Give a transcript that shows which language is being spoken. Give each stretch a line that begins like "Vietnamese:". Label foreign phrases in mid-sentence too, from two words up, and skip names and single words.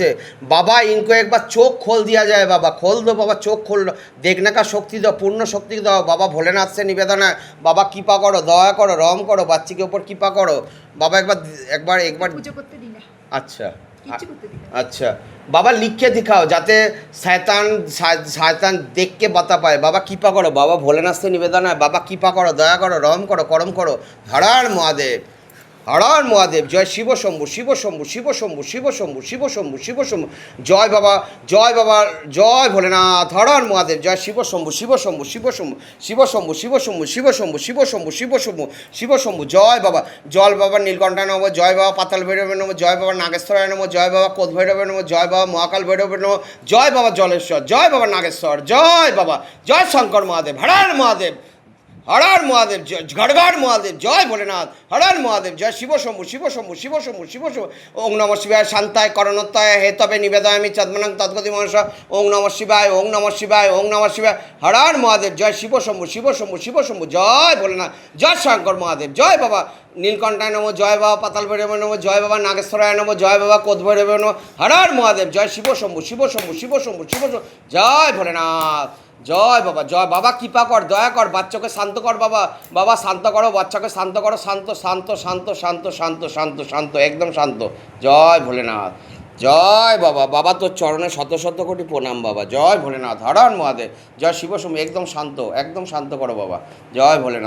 Hindi: बाबा इनको एकबार चोख खोल दिया जाए, बाबा खोल दो बाबा, चोख खोल, देखने का शक्ति दाओ, पूर्ण शक्ति दाओ बाबा, भोलेनाथ से निवेदन है बाबा, कृपा करो, दया करो, रहम करो, बच्ची के ऊपर कृपा करो बाबा, एकबार एकबार एकबार।
Bangla: পুজো করতে দিই না, আচ্ছা কিচ্ছু করতে দিই না।
Hindi: अच्छा बाबा लिख के दिखाओ जाते शैतान शैतान देख के बता पाए बाबा, कृपा करो बाबा, भोलेनाथ से निवेदन है बाबा, कृपा करो, दया करो, रम करो, करम करो, हर महादेव, हर महादेव, जय शिव शंभु, शिव शंभु, शिव शंभु, शिव शंभु, शिव शंभु, शिव शंभु, जय बाबा, जय भोलेनाथ, हर महादेव, जय शिव शंभु, शिव शंभु, शिव शंभु, शिव शंभु, शिव शंभु, शिव शंभु, शिव शंभु, शिव शंभु, शिव शंभु, जय बाबा, जल बाबा नीलकंठा नम, जय बाबा पाताल भैरव नम, जय बाबा नागेश्वराय नम, जय बाबा कोद भैरव नम, जय बाबा महाकाल भैरव नम, जय बाबा जलेश्वर, जय बाबा नागेश्वर, जय बाबा, जय शंकर महादेव, हर महादेव, हर महादेव, घड़घड़ महादेव, जय भोलेनाथ, हर महादेव, जय शिव शंभु, शिव शंभु, शिव शंभु, शिव शंभु,
Sanskrit: ओं नमः शिवाय, शांताय करणोत्ताय हेतवे निवेदयामि चद्मनं तद्गति मनसा, ओं नमः शिवाय, ओं नमः शिवाय, ओं नमः शिवाय,
Hindi: हर महादेव, जय शिव शंभु, शिव शंभु, शिव शंभु, जय भोलेनाथ, जय शंकर महादेव, जय बाबा नीलकंठाय नमो, जय बाबा पाताल भैरव नमो, जय बाबा नागेश्वराय नमो, जय बाबा कोद भैरव नमो, हर महादेव, जय शिव शंभु, शिव शंभु, शिव शंभु, शिव शंभु, जय भोलेनाथ, जय बाबा, जय बाबा, कृपा कर, दया कर,
Bangla: বাচ্চাকে শান্ত কর বাবা, বাবা শান্ত করো, বাচ্চাকে শান্ত করো, শান্ত শান্ত শান্ত শান্ত শান্ত শান্ত শান্ত একদম শান্ত, জয় ভোলেনাথ, জয় বাবা, বাবা তোর চরণে শত শত কোটি প্রণাম বাবা, জয় ভোলেনাথ, হর মহাদেব, জয় শিব শম্ভু, একদম শান্ত করো বাবা, জয় ভোলেনাথ।